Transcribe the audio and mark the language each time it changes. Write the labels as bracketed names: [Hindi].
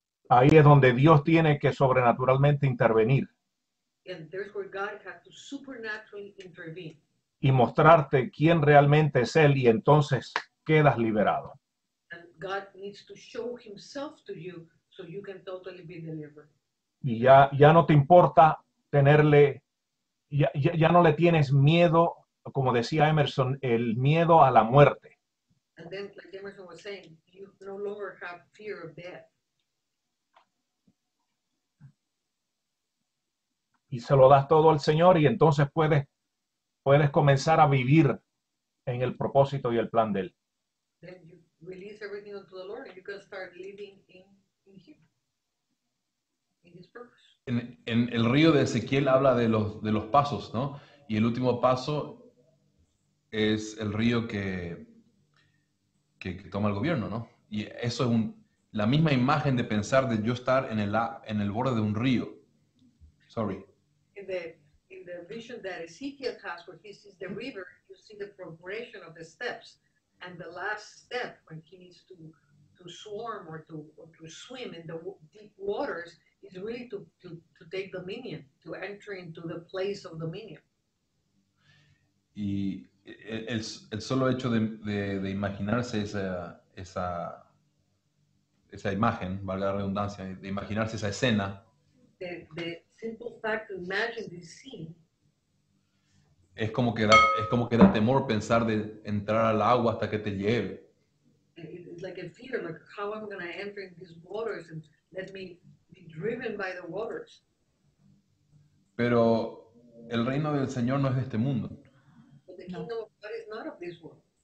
[Spanish] Ahí es donde Dios tiene que sobrenaturalmente intervenir [English] And there's where God has to supernaturally intervene. [Spanish] y mostrarte quién realmente es Él, y entonces quedas liberado. [English] And God needs to show himself to you so you can totally be delivered. [Spanish] Y ya no te importa tenerle, ya no le tienes miedo, como decía Emerson, el miedo a la muerte. [English] And then, like Emerson was saying, you no longer have fear of death. [Spanish] Y se lo das todo al Señor, y entonces puedes comenzar a vivir en el propósito y el plan de Él. [English] Then you release everything unto the Lord and you can start living in him, in his purpose. [Spanish] En el río de Ezequiel habla de los pasos, ¿no? Y el último paso es el río que toma el gobierno, ¿no? Y eso es la misma imagen de pensar de yo estar en el borde de un río. [English] Sorry. In the vision that Ezekiel has, where he sees the river, you see the progression of the steps, and the last step when he needs to swarm or to swim in the deep waters is really to take dominion, to enter into the place of dominion. [Spanish] Y el solo hecho de imaginarse esa imagen, valga la redundancia, de imaginarse esa escena, [English] The simple fact to imagine this scene, [Spanish] es como que da temor pensar de entrar al agua hasta que te lleve. [English] it's like a fear, like how I'm going to enter in these waters and let me be driven by the waters. [Spanish] Pero el reino del Señor no es de este mundo. [English] But the kingdom of God is not of this world.